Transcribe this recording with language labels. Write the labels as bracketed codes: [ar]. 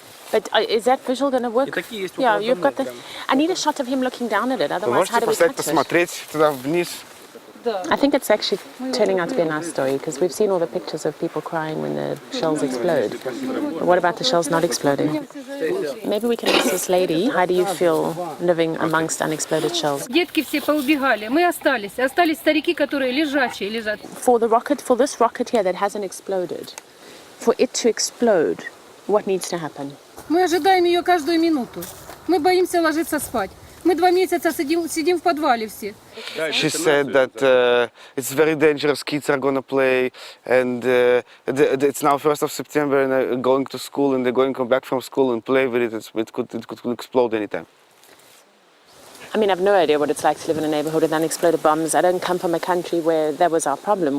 [en] But is that visual going to work? Yeah, you've got the... I need a shot of him looking down at it, [ru] Вы [en] otherwise how do we [ru] поставить, [en] cut it? [ru] посмотреть туда вниз? [en] I think it's actually turning out to be a nice story because we've seen all the pictures of people crying when the shells explode. But what about the shells not exploding? Maybe we can ask this lady, how do you feel living amongst unexploded shells? [ru] Детки все поубегали, мы остались. Остались старики, которые лежачие лежат. [en] For this rocket here that hasn't exploded, for it to explode, what needs to happen? [ru] Мы ожидаем ее каждую минуту. Мы боимся ложиться спать. Мы 2 месяца сидим в подвале все. [en] She said that it's very dangerous, kids are going to play, and it's now 1st of September and they're going to school and they're going to come back from school and play with it. It could explode anytime. I mean, I've no idea what it's like to live in a neighborhood with unexploded bombs. I don't come from a country where that was our problem.